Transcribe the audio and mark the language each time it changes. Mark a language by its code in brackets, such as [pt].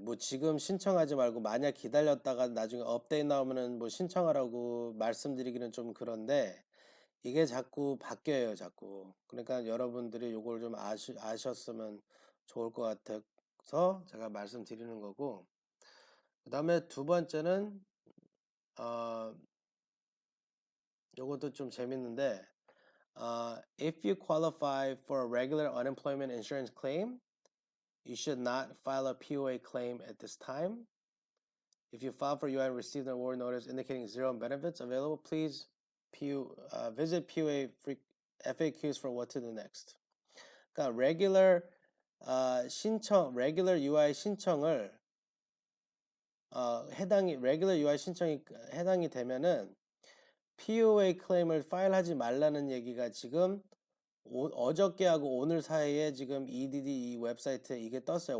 [ko] 뭐 지금 신청하지 말고 만약 기다렸다가 나중에 업데이트 나오면은 뭐 신청하라고 말씀드리기는 좀 그런데 이게 자꾸 바뀌어요, 자꾸. 그러니까 여러분들이 요걸 좀 아셨으면 좋을 것 같아서 제가 말씀드리는 거고. 그 다음에 두 번째는 어 요것도 좀 재밌는데 [en] if you qualify for a regular unemployment insurance claim, you should not file a POA claim at this time. If you file for UI and received an award notice indicating zero benefits available, please visit POA FAQs for what to do next. [ko] 그러니까 regular UI 신청을 regular UI 신청이 해당이 되면은 POA 클레임을 파일하지 말라는 얘기가 지금 어저께 하고 오늘 사이에 지금 EDD 이 웹사이트에 이게 떴어요.